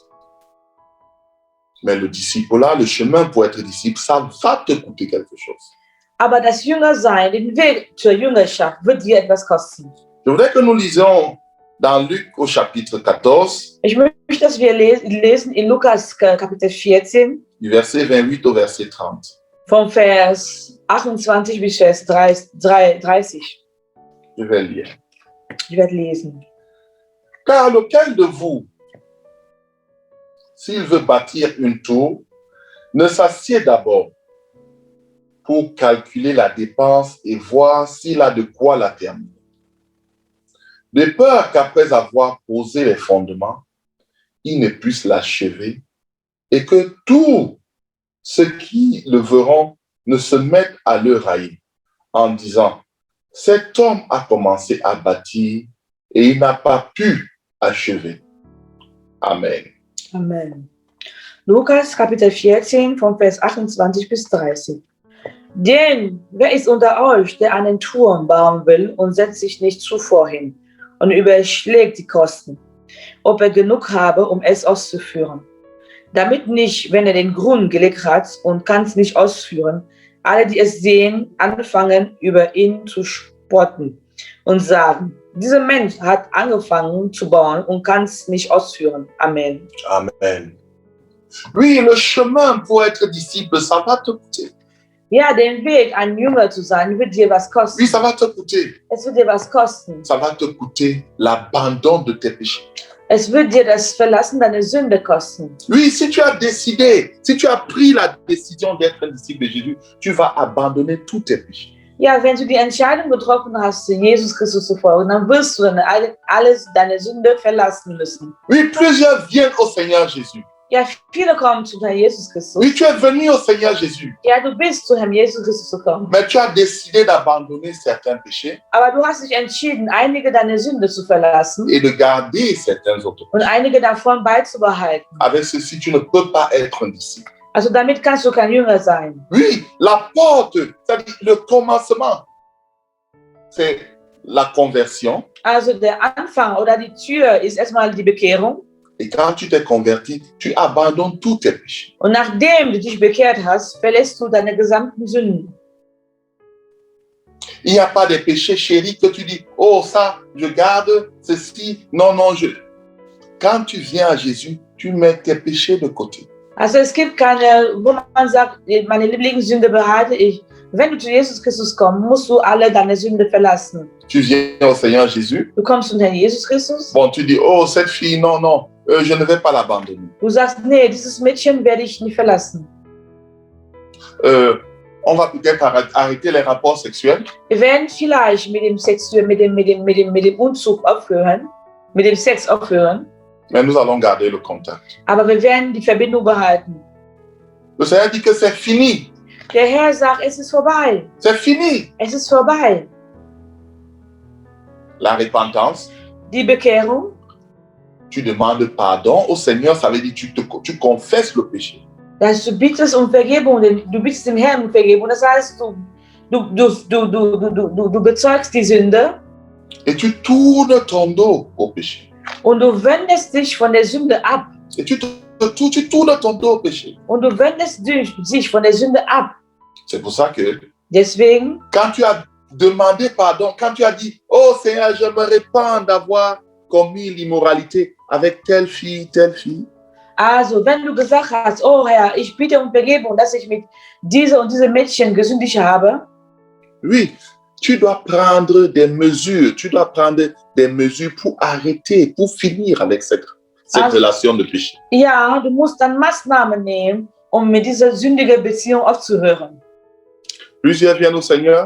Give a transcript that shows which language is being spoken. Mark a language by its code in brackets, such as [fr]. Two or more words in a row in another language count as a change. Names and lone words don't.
[fr] Mais le disciple-là, le chemin pour être disciple, ça va te coûter quelque chose. [de] Aber das Jüngersein, den Weg zur Jüngerschaft, wird dir etwas kosten. [fr] Je voudrais que nous lisions dans Luc au chapitre 14, [de] Ich möchte, dass wir lesen in Lukas Kapitel 14, [fr] du verset 28 au verset 30. [de] vom Vers 28 bis Vers 30. [fr] Je vais lire. [de] Ich werde lesen. [fr] Car lequel de vous, s'il veut bâtir une tour, ne s'assied d'abord pour calculer la dépense et voir s'il a de quoi la terminer. De peur qu'après avoir posé les fondements, il ne puisse l'achever et que tous ceux qui le verront ne se mettent à le railler en disant, cet homme a commencé à bâtir et il n'a pas pu achever. Amen. [de] Amen. Lukas Kapitel 14 vom Vers 28 bis 30. Denn wer ist unter euch, der einen Turm bauen will und setzt sich nicht zuvor hin und überschlägt die Kosten, ob er genug habe, um es auszuführen? Damit nicht, wenn er den Grund gelegt hat und kann es nicht ausführen, alle, die es sehen, anfangen, über ihn zu spotten und sagen, dieser Mensch hat angefangen zu bauen und kann es nicht ausführen. Amen. Amen. [fr] Oui, le chemin pour être disciple, ça va te coûter. [de] Ja, den Weg, ein Jünger zu sein, wird dir was kosten. [fr] Oui, ça va te coûter. [de] Es wird dir was kosten. [fr] Ça va te coûter l'abandon de tes péchés. [de] Es wird dir das Verlassen deiner Sünde kosten. [fr] Oui, si tu as décidé, si tu as pris la décision d'être un disciple de Jésus, tu vas abandonner tous tes péchés. [de] Ja, wenn du die Entscheidung getroffen hast, Jesus Christus zu folgen, dann wirst du deine Sünde verlassen müssen. [fr] Oui, plusieurs viennent au Seigneur Jésus. [de] Ja, viele kommen zu Herrn Jesus Christus. [fr] Oui, tu es venu au Seigneur Jésus, [de] Ja, du bist zu Herrn Jesus Christus gekommen. [fr] mais tu as décidé d'abandonner certains péchés [de] Aber du hast dich entschieden, einige deiner Sünde zu verlassen [fr] et de garder certains autres. [de] und einige davon beizubehalten. [fr] Avec ceci, tu ne peux pas être un disciple. [de] Also damit kannst du kein Jünger sein. [fr] Oui, la porte, c'est-à-dire le commencement, c'est la conversion. [de] Also der Anfang oder die Tür ist erstmal die Bekehrung. [fr] Et quand tu t'es converti, tu abandonnes tous tes péchés. [de] Und nachdem du dich bekehrt hast, verlässt du deine gesamten Sünden. [fr] Il n'y a pas de péché chéri que tu dis, oh ça, je garde ceci. Non, non, Quand tu viens à Jésus, tu mets tes péchés de côté. [de] Also es gibt keine, wo man sagt, meine Lieblingssünde behalte ich. Wenn du zu Jesus Christus kommst, musst du alle deine Sünde verlassen. [fr] Tu viens au Seigneur Jésus. [de] Du kommst zu Herrn Jesus Christus. [fr] Bon, tu dis, oh cette fille, non, non, je ne vais pas l'abandonner. [de] Du sagst, nee, dieses Mädchen werde ich nicht verlassen. [fr] On va peut-être arrêter les rapports sexuels. [de] Wir werden vielleicht mit dem Unzug aufhören, mit dem Sex aufhören. [fr] Mais nous allons garder le contact. [de] Aber wir werden die Verbindung behalten. [fr] Le Seigneur dit que c'est fini. [de] Der Herr sagt, es ist vorbei. [fr] C'est fini. [de] Es ist vorbei. [fr] La repentance, [de] Die Bekehrung, [fr] tu demandes pardon au Seigneur, ça veut dire tu confesses le péché. [de] dass du bittest um Vergebung, du bittest dem Herrn um Vergebung. Das heißt, du bezeugst die Sünde. [fr] Et tu tournes ton dos au péché. [de] Und du wendest dich von der Sünde ab. [fr] Et tu tournes ton dos au péché. [de] Und du wendest dich von der Sünde ab. [fr] C'est pour ça que [de] Deswegen, [fr] quand tu as demandé pardon, quand tu as dit, oh Seigneur, je me répands d'avoir commis l'immoralité avec telle fille, [de] also wenn du gesagt hast, oh Herr, ich bitte um Vergebung, dass ich mit dieser und diesem Mädchen gesündigt habe, [fr] oui, tu dois prendre des mesures, pour arrêter, pour finir avec cette relation de péché. [de] ja, du musst dann Maßnahmen nehmen, um mit dieser sündigen Beziehung aufzuhören. [fr] Plusieurs viennent au Seigneur,